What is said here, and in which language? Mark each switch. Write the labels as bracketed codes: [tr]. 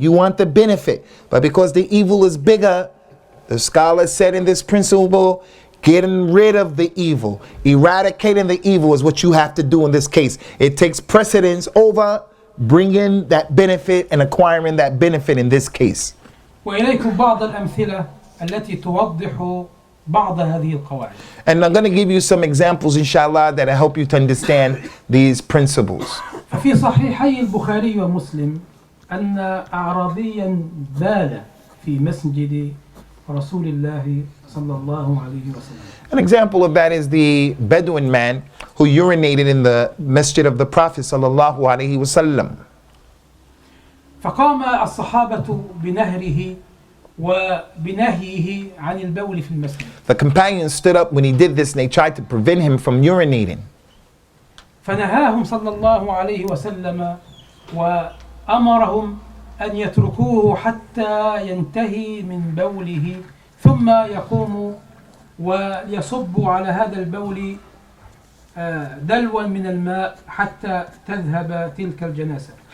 [en] You want the benefit, but because the evil is bigger, the scholar said in this principle, getting rid of the evil, eradicating the evil is what you have to do in this case. It takes precedence over bringing that benefit and acquiring that benefit in this case. [ar] وإليكم بعض الأمثلة التي توضح بعض هذه القواعد. [en] And I'm going to give you some examples, inshallah, that will help you to understand these principles. [ar] ففي صحيحي البخاري ومسلم أن أعرابيا بال في مسجد رسول الله صلى الله عليه وسلم. [en] An example of that is the Bedouin man who urinated in the masjid of the Prophet sallallahu alaihi wasallam. [ar] فقام الصحابة بنهره وبنهيه عن البول في المسجد. [en] The companions stood up when he did this and they tried to prevent him from urinating. [ar] فنهاهم صلى الله عليه وسلم وأمرهم أن يتركوه حتى ينتهي من بوله ثم يقوم ويصب على هذا البول دلوا من الماء حتى تذهب تلك النجاسة.